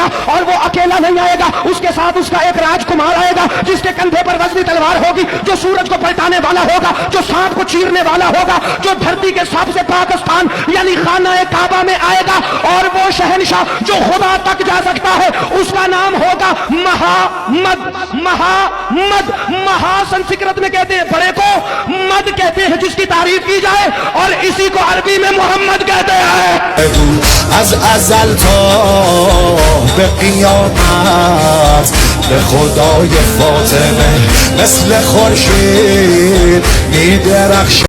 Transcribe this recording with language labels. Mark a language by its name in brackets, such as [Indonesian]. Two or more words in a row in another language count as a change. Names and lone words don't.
[Hindi] और वो अकेला नहीं आएगा, उसके साथ उसका एक राजकुमार आएगा जिसके कंधे पर वजनी तलवार होगी, जो सूरज को पलटाने वाला होगा, जो सांप को चीरने वाला होगा, जो धरती के सबसे पाकिस्तान यानी खाना काबा में आएगा। और वो शहंशाह जो खुदा तक जा सकता है, उसका नाम होगा महामद। महामद, महा संस्कृत में कहते हैं बड़े को, मद कहते हैं जिसकी तारीफ की जाए, और इसी को अरबी में मोहम्मद कहते हैं। [Persian] از ازل تا به قیامت به خدای فاطمه مثل خورشید می درخشد.